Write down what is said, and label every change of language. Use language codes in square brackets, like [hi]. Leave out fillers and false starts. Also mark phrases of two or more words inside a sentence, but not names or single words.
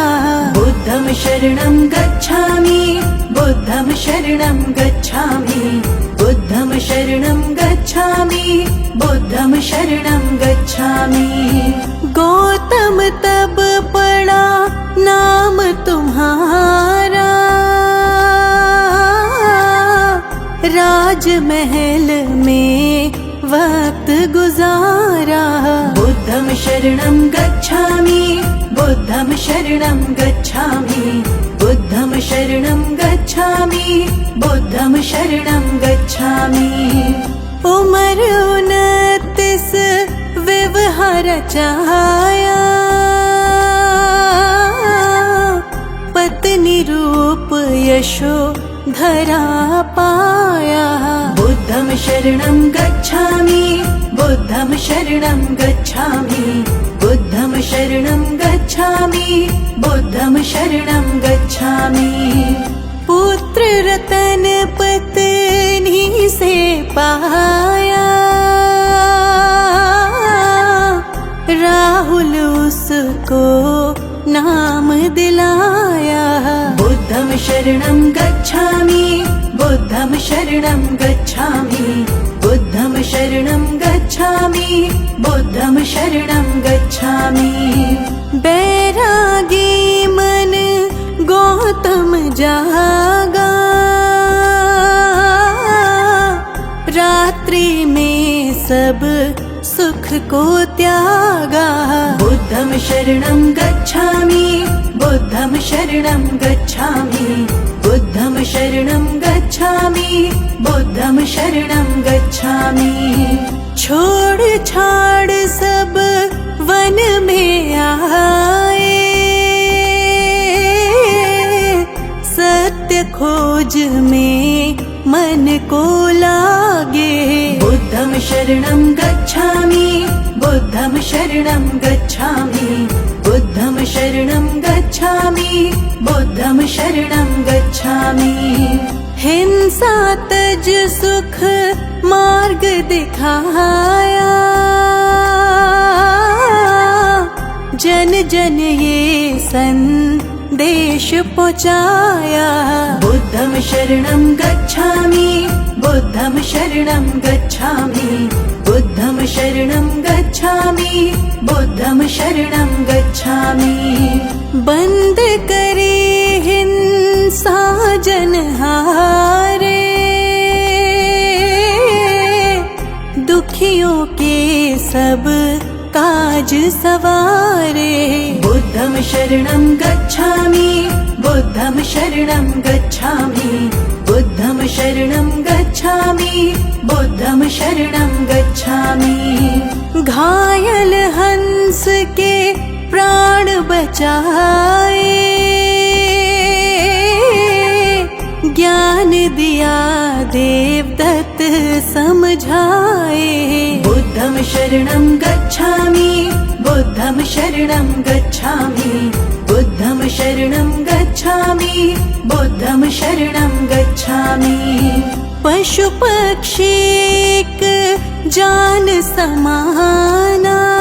[pi] बुद्धं शरणं गच्छामि, बुद्धं शरणं गच्छामि, बुद्धं शरणं गच्छामि, बुद्धं शरणं गच्छामि। [hi] गौतम तब पड़ा नाम तुम्हारा, राजमहल में वक्त गुजारा। [pi] बुद्धं शरणं गच्छामि, बुद्धं शरणं गच्छामि, बुद्धं शरणं गच्छामि, बुद्धं शरणं गच्छामि। [hi] उमर 29 विवाह रचाया, पत्नी रूप यशो धरा पाया। [pi] बुद्धं शरणं गच्छामि, बुद्धं शरणं गच्छामि बुद्धं शरणं गच्छामि बुद्धं शरणं गच्छामि [hi] पुत्र रतन पत्नी से पाया राहुल उसको नाम दिलाया [pi] बुद्धं शरणं गच्छामि बुद्धं शरणं गच्छामि बुद्धं शरणं गच्छामि बुद्धं शरणं गच्छामि [hi] बैरागी मन गौतम जागा रात्रि में सब सुख को त्यागा [pi] बुद्धं शरणं गच्छामि बुद्धं शरणं गच्छामि बुद्धं शरणं गच्छामि बुद्धं शरणं गच्छामि [hi] छोड़ छाड़ सब वन में आए सत्य खोज में मन को लागे [pi] बुद्धं शरणं गच्छामि बुद्धं शरणं गच्छामि बुद्धं शरणं गच्छामि बुद्धं शरणं गच्छामि [hi] हिंसा तज सुख मार्ग दिखाया जन जन ये संदेश पहुँचाया [pi] बुद्धं शरणं गच्छामि बुद्धं शरणं गच्छामि बुद्धं शरणं गच्छामि बुद्धं शरणं गच्छामि [hi] बंद करे हिंसा जनहारे दुखियों के सब काज सवारे [pi] बुद्धं शरणं गच्छामि बुद्धं शरणं गच्छामि बुद्धं शरणं गच्छामि बुद्धं शरणं गच्छामि [hi] घायल हंस के प्राण बचाए ज्ञान दिया देवदत्त समझाए [pi] बुद्धं शरणं गच्छामि बुद्धं शरणं गच्छामि बुद्धं शरणं गच्छामि बुद्धं शरणं गच्छामि [hi] पशु पक्षी एक जान समाना